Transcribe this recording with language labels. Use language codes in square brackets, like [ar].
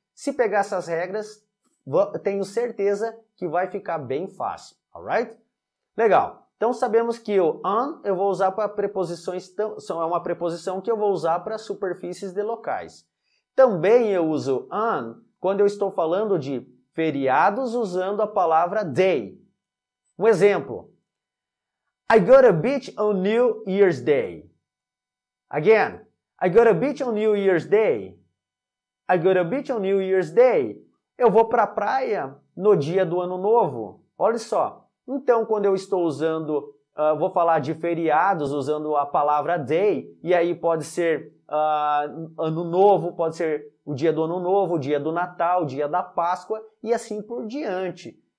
[pt] Se pegar essas regras, tenho certeza que vai ficar bem fácil, alright? Legal. Então sabemos que o on eu vou usar para preposições, é uma preposição que eu vou usar para superfícies de locais. Também eu uso on quando eu estou falando de feriados usando a palavra day. Um exemplo. [en] I go to beach on New Year's Day. Again, I go to beach on New Year's Day. I go to beach on New Year's Day. [pt] Eu vou para a praia no dia do Ano Novo. Olha só. Então, quando eu estou usando, vou falar de feriados usando a palavra day, e aí pode ser Ano Novo, pode ser o dia do Ano Novo, o dia do Natal, o dia da Páscoa, e assim por diante.